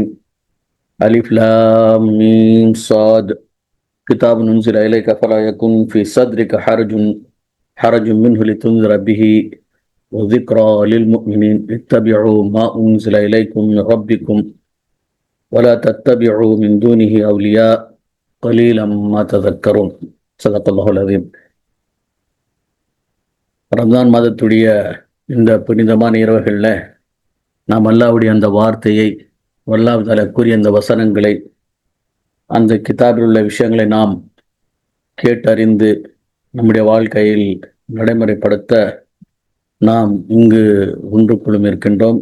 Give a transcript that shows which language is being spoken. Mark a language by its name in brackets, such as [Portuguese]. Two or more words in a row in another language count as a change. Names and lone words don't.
[Arabic] ألف لام ميم صاد كتاب أنزل إليك فلا يكن في صدرك حرج منه لتنذر به وذكرى للمؤمنين. اتبعوا ما أنزل إليكم من ربكم ولا تتبعوا من دونه أولياء قليلا ما تذكرون. صدق الله العظيم. [Tamil] ரம்ஜான் மாதத்துடைய இந்த புனிதமான இரவுகளில் நாம் அல்லாஹ்வுடைய அந்த வார்த்தையை, அல்லாஹ் தஆலா கூறிய அந்த வசனங்களை, அந்த கிதாபில் உள்ள விஷயங்களை நாம் கேட்டறிந்து நம்முடைய வாழ்க்கையில் நடைமுறைப்படுத்த நாம் இங்கு ஒன்று குழும் இருக்கின்றோம்.